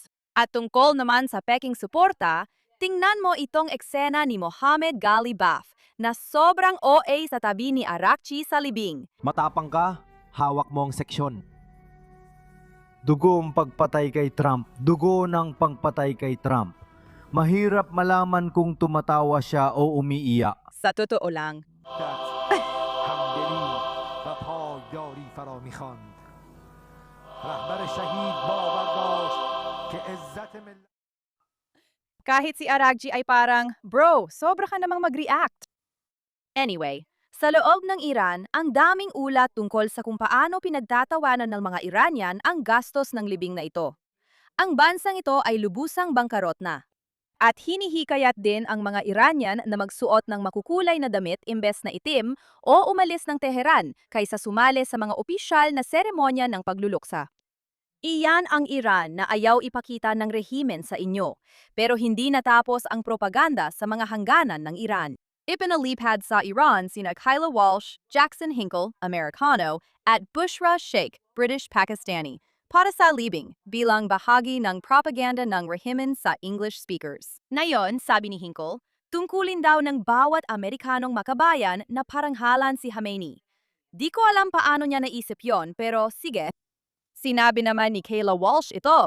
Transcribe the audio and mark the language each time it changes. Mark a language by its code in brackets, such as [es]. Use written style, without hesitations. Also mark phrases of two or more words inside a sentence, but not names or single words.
[tl] At tungkol naman sa peking suporta, tingnan mo itong eksena ni Mohammed Ghalibaf na sobrang OA sa tabi ni Arakchi sa libing. Matapang ka, hawak mo ang seksyon. Dugo ang pagpatay kay Trump, dugo ng pangpatay kay Trump. Mahirap malaman kung tumatawa siya o umiiyak. Sa totoo lang, [fa] همدلی و پایداری فرا می‌خواند. رهبر شهید باور داشت که عزت ملت [tl] kahit si Aragji ay parang, bro, sobra ka namang mag-react. Anyway, sa loob ng Iran, ang daming ulat tungkol sa kung paano pinagtatawanan ng mga Iranian ang gastos ng libing na ito. Ang bansang ito ay lubusang bangkarot na. At hinihikayat din ang mga Iranian na magsuot ng makukulay na damit imbes na itim o umalis ng Teheran kaysa sumali sa mga opisyal na seremonya ng pagluluksa. Iyan ang Iran na ayaw ipakita ng rehimen sa inyo, pero hindi natapos ang propaganda sa mga hangganan ng Iran. Ipinalipad sa Iran sina Kyla Walsh, Jackson Hinkle, Americano, at Bushra Sheikh, British Pakistani, para sa libing bilang bahagi ng propaganda ng rehimen sa [en] English speakers. [tl] Ngayon, sabi ni Hinkle, tungkulin daw ng bawat Amerikanong makabayan na paranghalan si Khamenei. Di ko alam paano niya naisip yon, pero sige. Sinabi naman ni Kayla Walsh ito.